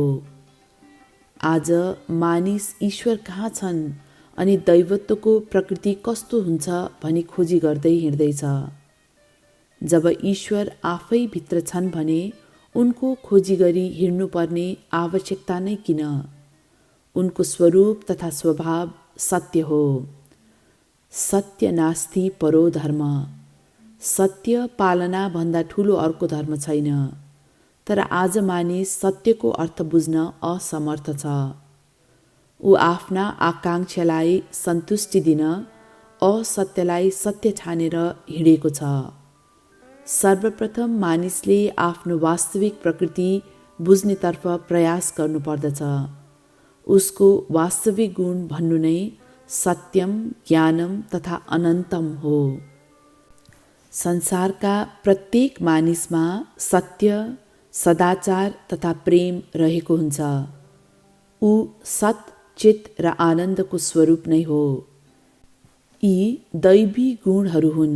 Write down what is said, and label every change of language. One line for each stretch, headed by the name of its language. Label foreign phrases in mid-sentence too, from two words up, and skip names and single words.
Nepali: आज मानिस ईश्वर कहाँ छन् अनि दैवत्वको प्रकृति कस्तो हुन्छ भनी खोजी गर्दै हिँड्दैछ। जब ईश्वर आफै भित्र छन् भने उनको खोजी गरी हिँड्नुपर्ने आवश्यकता नै किन? उनको स्वरूप तथा स्वभाव सत्य हो।
Sanskrit: सत्य नास्ति परो धर्म।
Nepali: सत्य पालना भन्दा ठुलो अर्को धर्म छैन। तर आज मानिस सत्यको अर्थ बुझ्न असमर्थ छ। ऊ आफ्ना आकाङ्क्षालाई सन्तुष्टि दिन असत्यलाई सत्य ठानेर हिँडेको छ। सर्वप्रथम मानिसले आफ्नो वास्तविक प्रकृति बुझ्नेतर्फ प्रयास गर्नुपर्दछ। उसको वास्तविक गुण भन्नु नै सत्यम, ज्ञानम तथा अनन्तम हो। संसारका प्रत्येक मानिसमा सत्य, सदाचार तथा प्रेम रहेको हुन्छ। ऊ सत, चित र आनन्दको स्वरूप नै हो। यी दैवी गुणहरू हुन्।